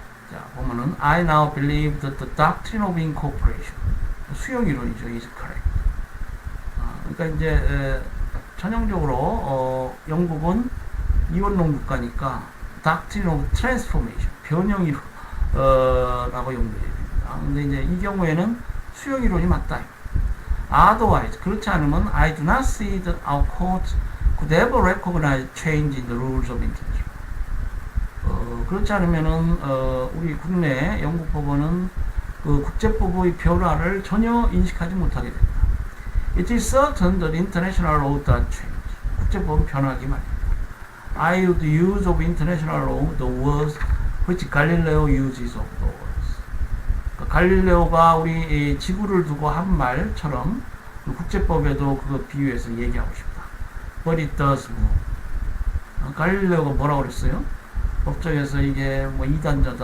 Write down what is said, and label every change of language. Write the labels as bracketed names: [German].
[Korean] 자, 보면은 [English] I now believe that the doctrine of incorporation, [Korean] 수용 이론이죠, [English] is correct. [Korean] 그러니까 이제 전형적으로 영국은 이원론 국가니까 Doctrine of Transformation, 변형 이론라고 연구해야 됩니다. 근데 이제 이 경우에는 수용 이론이 맞다. [English] Otherwise, [Korean] 그렇지 않으면 [English] I do not see that our courts could ever recognize change in the rules of international. [Korean] 그렇지 않으면은 우리 국내 영국 법원은 그 국제법의 변화를 전혀 인식하지 못하게 됩니다. [English] It is certain that international law does change. [Korean] 국제법은 변하기 마련입니다. [English] I would use of international law the words which Galileo uses of the words. [Korean] 그러니까 갈릴레오가 우리 지구를 두고 한 말처럼 그 국제법에도 그거 비유해서 얘기하고 싶다. [English] But it does move. [Korean] 갈릴레오가 뭐라고 그랬어요? 법정에서 이게 뭐 이단자다.